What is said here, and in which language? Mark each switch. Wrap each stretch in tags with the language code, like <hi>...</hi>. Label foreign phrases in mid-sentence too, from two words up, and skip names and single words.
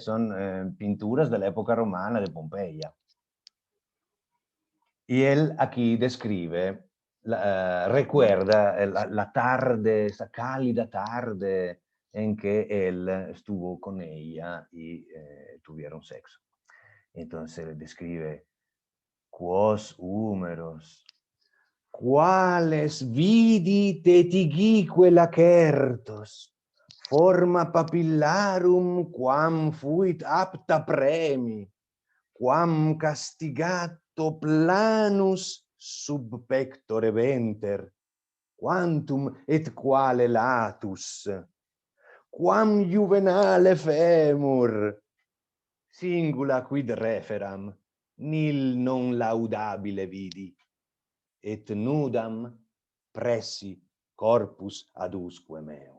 <es>Son pinturas de la época romana de Pompeya. Y él aquí describe, recuerda la tarde, esa cálida tarde en que él estuvo con ella y tuvieron sexo. Entonces le describe,</es> <la>quos húmeros, quales vidi tetigique lacertos, forma papillarum quam fuit apta premi, quam castigato planus sub pectore venter, quantum et quale latus, quam juvenale femur, singula quid referam, nil non laudabile vidi, et nudam pressi corpus adusque meum.</la>